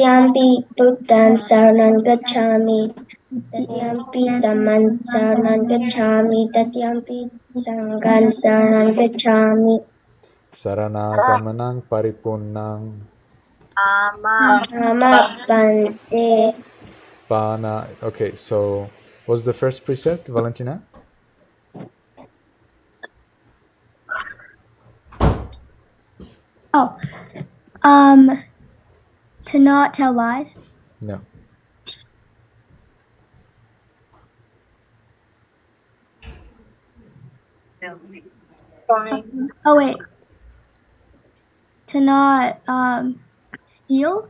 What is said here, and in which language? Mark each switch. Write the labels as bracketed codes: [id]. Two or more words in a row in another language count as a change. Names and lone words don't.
[pi] Tatyampi Buddhan Saranam Gacchami, Tatyampi Dhamman Saranam Gacchami, Tatyampi Sanghan Saranam Gacchami. Saranaagamanang paripunnang Ama. Nama Bante. Pana. [en] Okay, so what's the first precept, Valentina? Oh, to not tell lies. No. Oh wait, to not steal.